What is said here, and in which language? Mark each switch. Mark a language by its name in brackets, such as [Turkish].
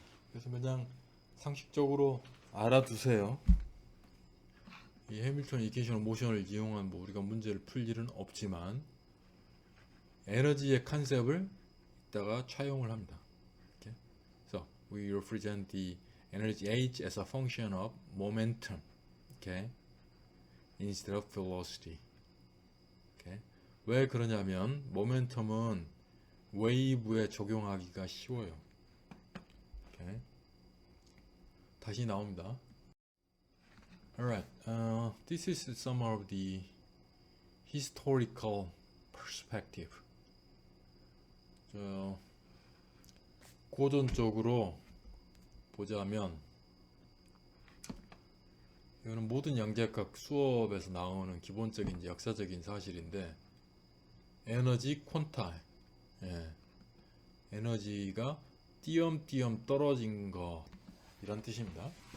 [Korean] 그래서 그냥 상식적으로 알아두세요. 이 해밀턴 이퀘이션 오브 모션을 이용한 우리가 문제를 풀 일은 없지만 에너지의 컨셉을 이따가 차용을 합니다. Okay? [English] So we represent the energy h as a function of momentum, okay, instead of velocity. Okay? [Korean] 왜 그러냐면 모멘텀은 웨이브에 적용하기가 쉬워요. Okay? 다시 나옵니다. [English] Alright, this is some of the historical perspective. [Korean] 고전적으로 보자면 이거는 모든 양자역학 수업에서 나오는 기본적인 역사적인 사실인데 에너지 퀀타, 에너지가 띄엄띄엄 떨어진 것 이란 뜻입니다.